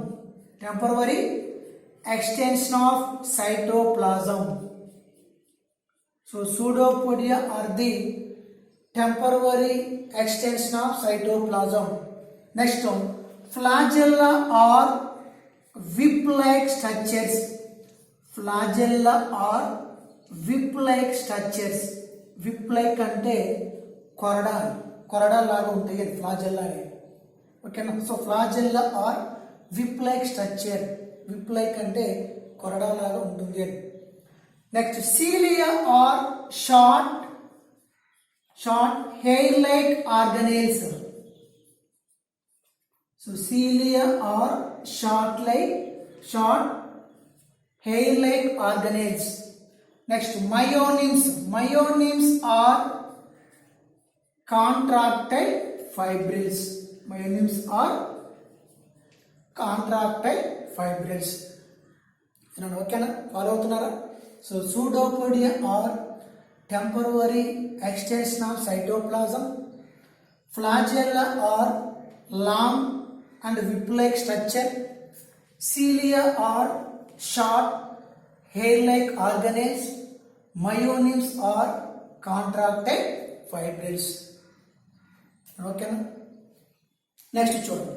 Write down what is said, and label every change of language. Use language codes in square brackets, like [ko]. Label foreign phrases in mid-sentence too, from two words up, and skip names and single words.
[en] So pseudopodia are the temporary extension of cytoplasm. Next one, flagella are whip-like structures. [te] Whip-like అంటే కొరడా లాగా ఉంటాయి ఫ్లాజెల్లా అని. [en] ఓకేనా? So flagella are whip like structure. whip like [te] అంటే కొరడా లాగా ఉంటుంది అని. [en] Next, cilia are short hair like organelles. So cilia are short hair like organelles. Next, myonims are contractile fibrils. [te] ఓకేనా? ఫాలో అవుతున్నారా? [en] సో pseudopodia are temporary extension of cytoplasm. Flagella are long and whip-like structure. Cilia are short hair-like organelles. Myonims are contractile fibrils. [te] ఓకేనా? నెక్స్ట్ చూడండి.